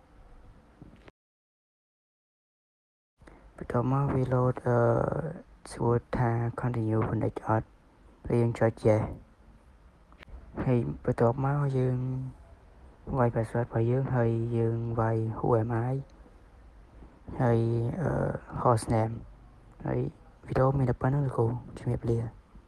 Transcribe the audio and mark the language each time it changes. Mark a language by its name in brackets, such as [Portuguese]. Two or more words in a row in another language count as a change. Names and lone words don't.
[Khmer] បន្ទាប់មកវា load សួរថា [English] continue connect [Khmer] អត់ហើយយើងចុច yes ហើយបន្ទាប់មកយើងវាយ password របស់យើងហើយយើងវាយ [English] who am I [Khmer] ហើយ [English] host name [Khmer] ហើយវីដេអូមានតែប៉ុណ្្នឹងលោកគ្រូជំរាបលា